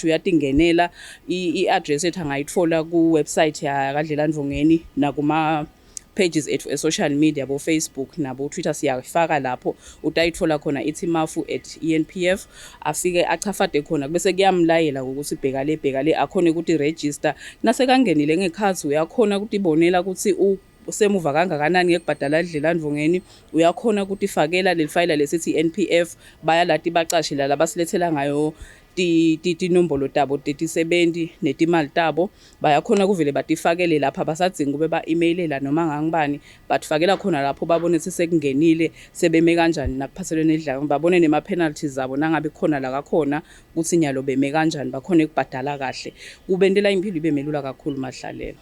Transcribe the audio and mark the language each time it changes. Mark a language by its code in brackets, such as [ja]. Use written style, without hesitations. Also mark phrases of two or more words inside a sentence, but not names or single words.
[ss] uyatingenela i-address ethu angayitfola ku website ya kaDlelantfongeni nakuma pages ethu e- [en] social media [ss] bo Facebook nabo Twitter siyafaka lapho utayitfola khona ithi mafu@enpf afike achafade khona bese kuyamlayela ukuthi bheka le akhone ukuthi register nase kangenile ngekhathi uyakhona ukuthi ibonela ukuthi semuva kangakanani ngekubhadala Dlelantfongeni uyakhona ukuthi ifakela lelifayila lesithi NPF baya lati bacashi la basilethela ngayo tinombolo tabo tetisebenzi netimali tabo bayakhona kuvele batifakele lapha basadzinga kube ba-emailela noma ngangibani batifakela khona lapho babone ukuthi sekungenile sebeme kanjani nakuphathelene nedlala babone nema-penalties zabo nangabe khona la kakhona ukuthi nyalo beme kanjani bakhona ukubhadala kahle kubentela impilo ibe melula kakhulu Mahlalela.